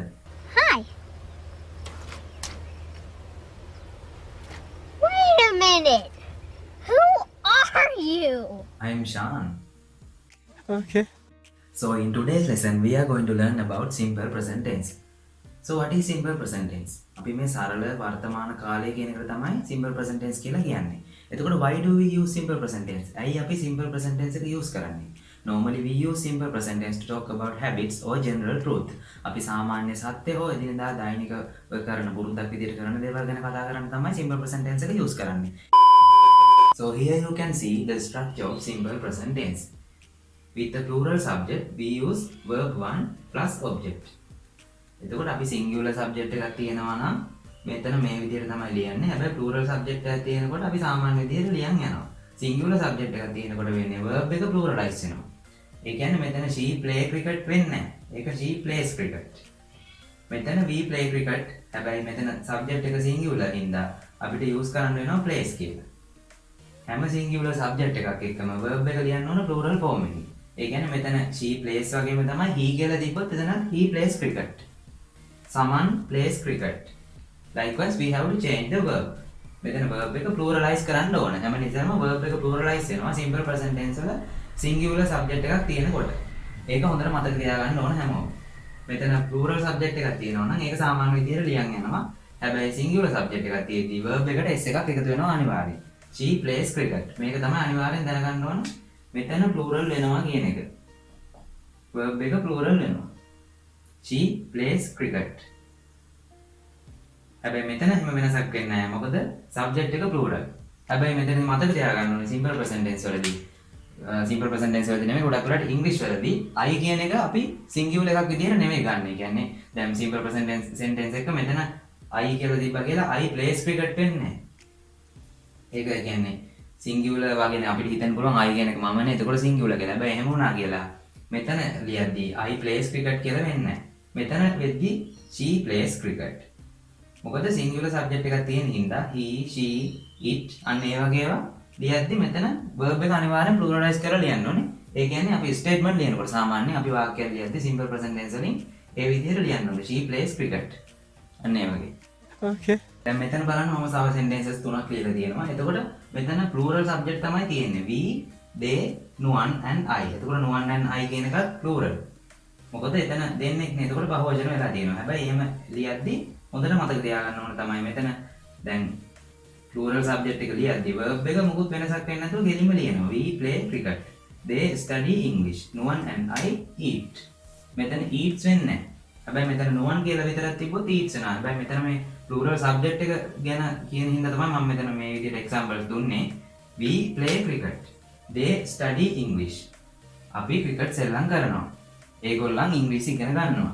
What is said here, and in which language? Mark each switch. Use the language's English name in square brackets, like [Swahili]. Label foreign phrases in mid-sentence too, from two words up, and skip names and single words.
[English] Hi. Wait a minute. Who are you? I am Shan. Okay. So in today's lesson, we are going to learn about simple present tense. So what is simple present tense? [Sinhala] අපි මේ සරල වර්තමාන කාලය කියන එකට තමයි [English] simple present tense [Sinhala] කියලා කියන්නේ. [English] එතකොට why do we use simple present tense? [Sinhala] ඇයි අපි [English] simple present tense [Sinhala] එක use කරන්නේ? [English] Normally we use simple present tense to talk about habits or general truth. [Sinhala] අපි සාමාන්‍ය සත්‍ය හෝ එදිනෙදා දෛනික කරන පුරුද්දක් විදිහට කරන දේවල් ගැන කතා කරන්න තමයි [English] simple present tense [Sinhala] එක use කරන්නේ. [English] So here you can see the structure of simple present tense. With the plural subject, we use verb 1 plus object. [Sinhala] එතකොට අපි [English] singular subject [Sinhala] එකක් තියෙනවා නම් මෙතන මේ විදිහට තමයි ලියන්නේ. හැබැයි [English] plural subject [Sinhala] එකක් තියෙනකොට අපි සාමාන්‍ය විදිහට ලියන් යනවා. [English] singular subject [Sinhala] එකක් තියෙනකොට වෙන්නේ verb එක pluralize වෙනවා. ඒ කියන්නේ මෙතන [English] she play cricket [Sinhala] වෙන්නේ නැහැ. ඒක [English] she plays cricket. [Sinhala] මෙතන [English] we play cricket. [Sinhala] හැබැයි මෙතන subject එක singular හින්දා අපිට use කරන්න වෙනවා plays කියලා. හැම [English] singular subject [Sinhala] එකක් එක්කම verb එක ලියන්න ඕන [English] plural form [Sinhala] එකකින්. ඒ කියන්නේ මෙතන [English] she plays [Sinhala] වගේම තමයි he කියලා දීපොත් එතන [English] he plays cricket. Someone plays cricket. Likewise, we have to change the verb. [Sinhala] මෙතන verb එක pluralize කරන්න ඕන. හැම නිසාම verb එක pluralize වෙනවා [English] simple present tense [Sinhala] වල [English] singular subject [Sinhala] එකක් තියෙනකොට. ඒක හොඳට මතක තියාගන්න ඕන හැමෝම. මෙතන [English] plural subject [Sinhala] එකක් තියෙනවා නම් ඒක සාමාන්‍ය විදිහට ලියන් යනවා. හැබැයි [English] singular subject [Sinhala] එකක් තියෙද්දී verb එකට s එකක් එකතු වෙනවා අනිවාර්යයෙන්. [English] She plays cricket. [Sinhala] මේක තමයි අනිවාර්යෙන් දැනගන්න ඕන. මෙතන plural වෙනවා කියන එක. verb එක plural වෙනවා. [English] She plays cricket. [Sinhala] හැබැයි මෙතන එහෙම වෙනසක් වෙන්නේ නැහැ. මොකද subject එක plural. හැබැයි මෙතන මතක තියාගන්න ඕනේ [English] simple present tense [Sinhala] වලදී. [English] simple present tense [Sinhala] වලදී නෙමෙයි ගොඩක් වෙලාවට English වලදී I කියන එක අපි singular එකක් විදිහට නෙමෙයි ගන්න. ඒ කියන්නේ දැන් [English] simple present tense sentence [Sinhala] එක මෙතන I කියලා දීපා කියලා [English] I plays cricket [Sinhala] වෙන්නේ නැහැ. ඒක කියන්නේ singular වගේනේ අපිට හිතන්න පුළුවන් I කියන එක මමනේ. එතකොට singular කියලා. හැබැයි එහෙම වුණා කියලා මෙතන ලියද්දී [English] I plays cricket [Sinhala] කියලා වෙන්නේ නැහැ. මෙතන වෙද්දී [English] she plays cricket. [Sinhala] මොකද [English] singular subject [Sinhala] එකක් තියෙන හින්දා [English] he, she, it [Sinhala] අන්න ඒ වගේ ඒවා ලියද්දී මෙතන verb එක අනිවාර්යෙන් pluralize කරලා ලියන්න ඕනේ. ඒ කියන්නේ අපි statement ලියනකොට සාමාන්‍යයෙන් අපි වාක්‍යයක් ලියද්දී [English] simple present tense [Sinhala] වලින් ඒ විදිහට ලියන්න ඕනේ. [English] she plays cricket. [Sinhala] අන්න ඒ වගේ. [English] Okay. [Sinhala] දැන් මෙතන බලන්න මම තව sentences තුනක් ලියලා තියෙනවා. එතකොට මෙතන [English] plural subject [Sinhala] තමයි තියෙන්නේ. [English] we, they, nuan and I. එතකොට nuan and I [Sinhala] කියන එකත් [English] plural. [Sinhala] මොකද එතන දෙන්නෙක් නේ. එතකොට බහුවචන වෙලා තියෙනවා. හැබැයි එහෙම ලියද්දී හොඳට මතක තියාගන්න ඕන තමයි මෙතන දැන් [English] plural subject [Sinhala] එක ලියද්දී verb එක මොකුත් වෙනසක් වෙන්නේ නැතුව ගෙලින්ම ලියනවා. [English] we play cricket. they study English. nuan and I eat. [Sinhala] මෙතන eats වෙන්නේ නැහැ. හැබැයි මෙතන nuan කියලා විතරක් තිබ්බොත් eats වෙනවා. හැබැයි මෙතන මේ [English] plural subject [Sinhala] එක ගැන කියන හින්දා තමයි මම මෙතන මේ විදිහට examples දුන්නේ. [English] we play cricket. they study English. [Sinhala] අපි cricket සෙල්ලම් කරනවා. ඒගොල්ලන් ඉංග්‍රීසි ඉගෙන ගන්නවා.